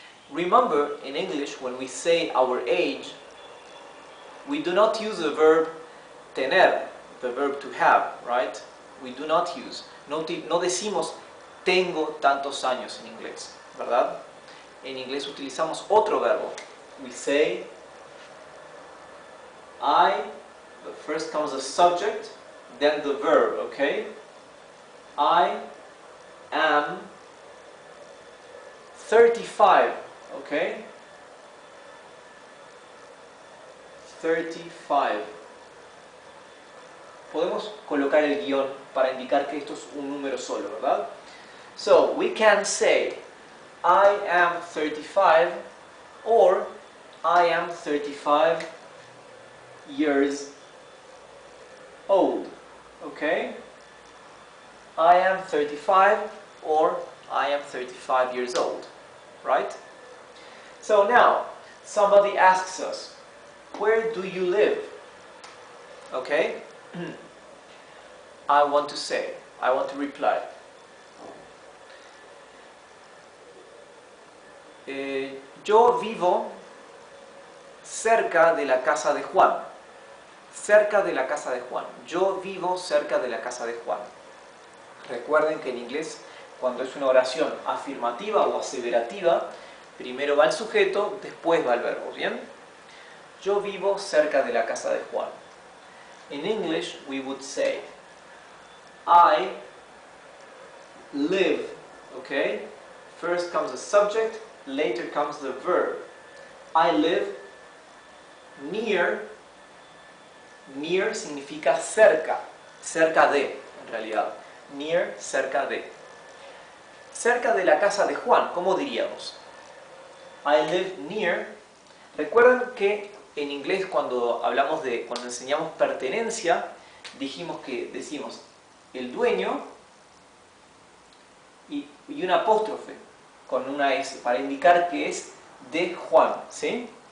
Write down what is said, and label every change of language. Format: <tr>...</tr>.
<en>Remember, in English, when we say our age, we do not use the verb tener, the verb to have, right? We do not use.</en> <es>No decimos tengo tantos años en inglés, ¿verdad? En inglés utilizamos otro verbo.</es> <en>We say I First comes the subject, then the verb, okay? I am 35, okay? 35.</en> <es>Podemos colocar el guión para indicar que esto es un número solo, ¿verdad?</es> <en>So, we can say, I am 35, or I am 35 years old, okay? I am 35, or I am 35 years old, right? So now, somebody asks us, where do you live? Okay? I want to reply.</en> <es>Yo vivo cerca de la casa de Juan. Cerca de la casa de Juan. Yo vivo cerca de la casa de Juan. Recuerden que en inglés, cuando es una oración afirmativa o aseverativa, primero va el sujeto, después va el verbo, ¿bien? Yo vivo cerca de la casa de Juan.</es> <en>In English, we would say, I live, okay? First comes the subject, later comes the verb. I live near.</en> <es>Near significa cerca, cerca de, en realidad. Near, cerca de. Cerca de la casa de Juan, ¿cómo diríamos?</es> <en>I live near.</en> <es>Recuerden que en inglés cuando enseñamos pertenencia, decimos el dueño y un apóstrofe con una S para indicar que es de Juan, ¿sí?</es>